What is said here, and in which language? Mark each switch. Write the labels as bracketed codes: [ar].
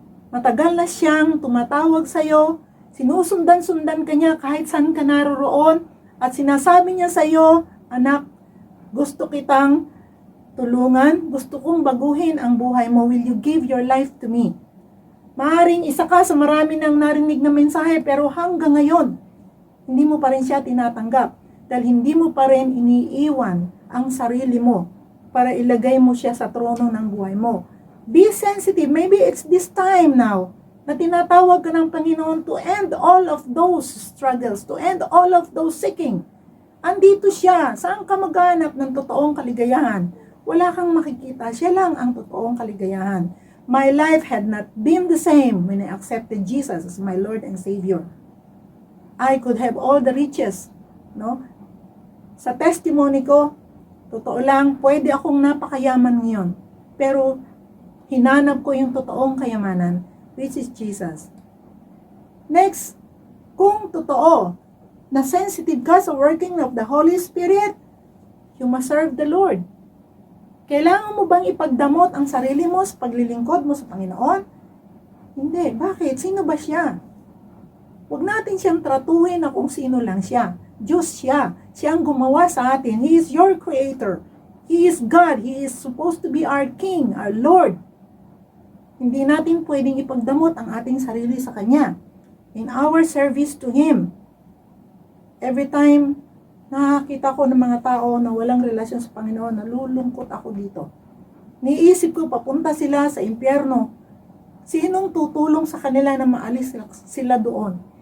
[tl] Matagal na siyang tumatawag sa'yo, sinusundan-sundan ka niya kahit saan ka naroroon, at sinasabi niya sa'yo, anak, gusto kitang tulungan, gusto kong baguhin ang buhay mo, [en] will you give your life to me? [tl] Maaring isa ka sa marami nang narinig na mensahe, pero hanggang ngayon, hindi mo pa rin siya tinatanggap. Dahil hindi mo pa rin iniiwan ang sarili mo para ilagay mo siya sa trono ng buhay mo. [en] Be sensitive. Maybe it's this time now [tl] na tinatawag ka ng Panginoon [en] to end all of those struggles, to end all of those seeking. [tl] Andito siya. Saan ka maghanap ng totoong kaligayahan? Wala kang makikita. Siya lang ang totoong kaligayahan. [en] My life had not been the same when I accepted Jesus as my Lord and Savior. I could have all the riches, no? [tl] Sa testimony ko, totoo lang, pwede akong napakayaman ngayon. Pero hinanap ko yung totoong kayamanan, [en] which is Jesus. Next, [tl] kung totoo na [en] sensitive ka sa working of the Holy Spirit, you must serve the Lord. [tl] Kailangan mo bang ipagdamot ang sarili mo sa paglilingkod mo sa Panginoon? Hindi. Bakit? Sino ba siya? Huwag natin siyang tratuhin na kung sino lang siya. Diyos siya. Siya ang gumawa sa atin. [en] He is your creator. He is God. He is supposed to be our King, our Lord. [tl] Hindi natin pwedeng ipagdamot ang ating sarili sa Kanya. [en] In our service to Him. Every time [tl] nakakita ko ng mga tao na walang relasyon sa Panginoon, nalulungkot ako dito. Niisip ko, papunta sila sa impyerno. Sinong tutulong sa kanila na maalis sila doon?